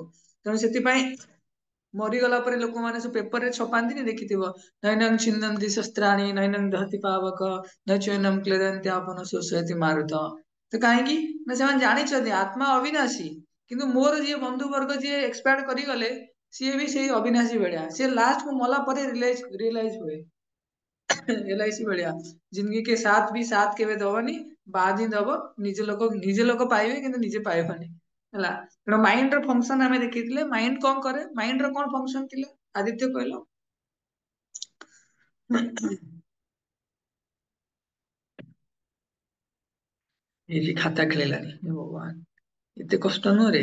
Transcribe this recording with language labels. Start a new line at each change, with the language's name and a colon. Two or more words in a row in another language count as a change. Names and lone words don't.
Odia: ତେଣୁ ସେଥିପାଇଁ ମରିଗଲା ପରେ ଲୋକମାନେ ସବୁ ପେପରରେ ଛପାନ୍ତିନି, ଦେଖିଥିବ,
Sanskrit: नैनं छिन्दन्ति शस्त्राणि नैनं दहति पावक न चैनं क्लेदन्ति आपन शोषयति मारुत।
Odia: ତ କାହିଁକି ନା ସେମାନେ ଜାଣିଛନ୍ତି ଆତ୍ମା ଅବିନାଶୀ, କିନ୍ତୁ ମୋର ଯିଏ ବନ୍ଧୁ ବର୍ଗ ଯିଏ ଏକ୍ସପାୟାର୍ଡ କରିଗଲେ ସିଏ ବି ସେଇ ଅବିନାଶୀ ଭଳିଆ, ସିଏ ଲାଷ୍ଟ କୁ ମଲା ପରେ ରିଏଲାଇଜ ହୁଏ। ଏଲଆଇସି ଭଳିଆ,
Hindi: जिंदगी के साथ भी साथ
Odia: କେବେ ଦବନି, ବାଦ ହିଁ ଦବ, ନିଜ ଲୋକ ପାଇବେ କିନ୍ତୁ ନିଜେ ପାଇବନି ହେଲା। ତେଣୁ ମାଇଣ୍ଡ ର ଫଙ୍କସନ ଆମେ ଦେଖିଥିଲେ, ମାଇଣ୍ଡ କଣ କରେ, ମାଇଣ୍ଡ ର କଣ ଫଙ୍କସନ ଥିଲା ଆଦିତ୍ୟ କହିଲ? ଏଇ ଖାତା ଖେଳିଲାନି, ହେ ଭଗବାନ ଏତେ କଷ୍ଟ ନୁହଁରେ।